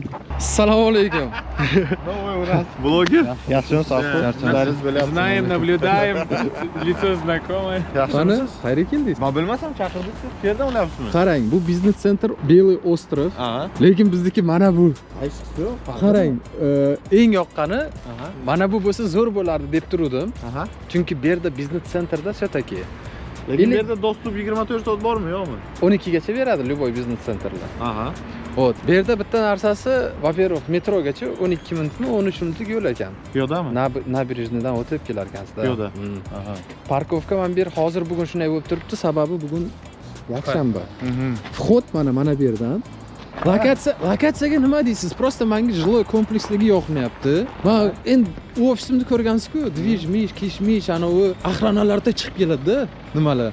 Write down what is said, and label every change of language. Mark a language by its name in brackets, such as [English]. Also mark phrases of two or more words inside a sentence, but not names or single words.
[Uzbek] Assalomu alaykum. [Russian] Новый у нас блогер. [Uzbek] Yaxshimisiz? Charchadingiz bo'lyapti. [Russian] Знаем, наблюдаем, лицо знакомое. [Uzbek] Qani, qayerga keldingiz? Men bilmasam chaqirdik-ku. Shu yerda o'ynayapsizmi? Qarang, bu biznes sentr Белый остров. Lekin bizniki mana bu. Qaysi? Qarang, eng yoqqani mana bu bo'lsa zo'r bo'lardi deb turdim. Chunki bu yerda biznes sentrda все-таки Lekin bu yerda dostlup 24 soat bormi, yo'qmi? 12 gacha beradi любой biznes sentrlar. Aha. Вот, bu yerda bitta narsasi, [Russian] во-первых, [Uzbek] metrogacha 12 minutmi, 13 minutlik yo'l ekan. Piyodami? Nabережныйdan o'tib kelar ekansizlar. Piyoda. Aha. Parkovka mana bu yer hozir bugun shunday bo'lib turibdi, sababi bugun yakshanba. Vxод mana bu yerdan. Lokatsiyaga nima deysiz? Просто menga жилой kompleksligi yoqmayapti. Men endi ofisimni ko'rgansiz-ku, движ-mish, kish-mish, ana u охраналарда chiqib keladi-da, nimalar.